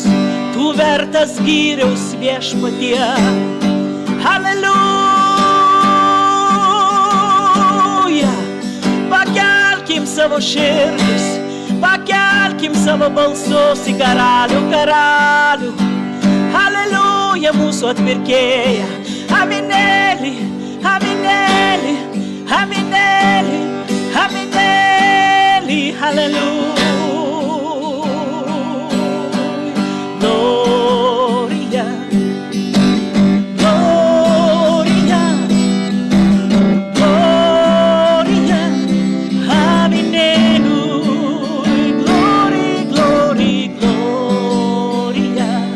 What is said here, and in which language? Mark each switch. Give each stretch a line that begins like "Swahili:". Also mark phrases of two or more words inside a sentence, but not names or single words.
Lithuanian: Tu vertas gyriaus viešpatie. Halleluja. Pakelkim savo širdis. Pakelkim savo balsus į karalių, karalių. Halleluja, mūsų atpirkėja. Aminėlį, aminėlį, aminėlį, aminėlį, halleluja.
Latin: Gloria, gloria, gloria, aminėlį,
English: glory, glory,
Latin: gloria.